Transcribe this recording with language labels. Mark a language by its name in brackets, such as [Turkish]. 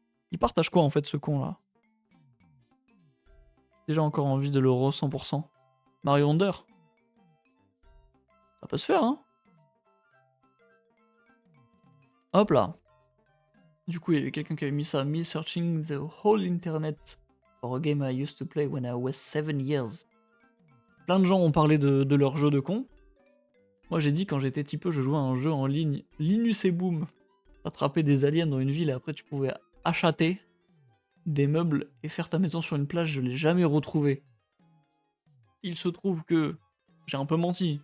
[French] Il partage quoi, en fait, ce con-là? Déjà encore envie de l'euro 100%. Mario Wonder? Ça peut se faire, hein? Hop là. Du coup, il y avait quelqu'un qui avait mis ça. [English] Me searching the whole internet for a game I used to play when I was 7 years. [French] Plein de gens ont parlé de leur jeu de con. Moi, j'ai dit quand j'étais petit peu, je jouais à un jeu en ligne, Linus et Boom. Attraper des aliens dans une ville et après tu pouvais achater des meubles et faire ta maison sur une plage. Je l'ai jamais retrouvé. Il se trouve que j'ai un peu menti.